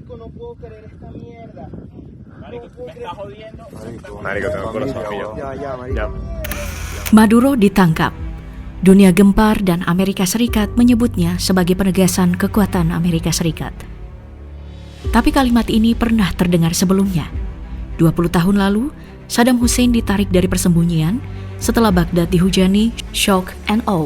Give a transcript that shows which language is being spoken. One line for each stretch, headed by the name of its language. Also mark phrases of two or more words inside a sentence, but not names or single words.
Spanish: puedo creer esta mierda. Marico, tú me estás jodiendo. Marico, tengo el corazón pillo. Ya, marico.
Indonesian: Maduro ditangkap. Dunia gempar dan Amerika Serikat menyebutnya sebagai penegasan kekuatan Amerika Serikat. Tapi kalimat ini pernah terdengar sebelumnya. 20 tahun lalu, Saddam Hussein ditarik dari persembunyian setelah Baghdad dihujani
English: shock and awe.